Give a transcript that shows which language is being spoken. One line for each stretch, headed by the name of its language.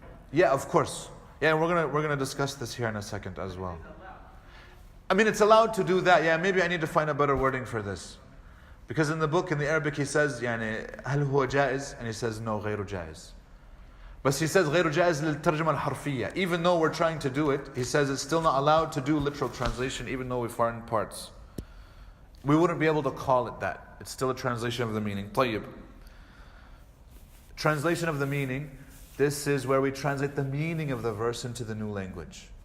English: Yeah, of course. Yeah, we're gonna discuss this here in a second as well. I mean, it's allowed to do that. Yeah, maybe I need to find a better wording for this. Because in the book, in the Arabic, he says,
Arabic: هل هو جائز?
English: And he says, no,
Arabic: غير جائز.
English: But he says,
Arabic: غير جائز للترجمة الحرفية.
English: Even though we're trying to do it, he says it's still not allowed to do literal translation, even though we find parts. We wouldn't be able to call it that. It's still a translation of the meaning.
Arabic: طيب.
English: Translation of the meaning. This is where we translate the meaning of the verse into the new language.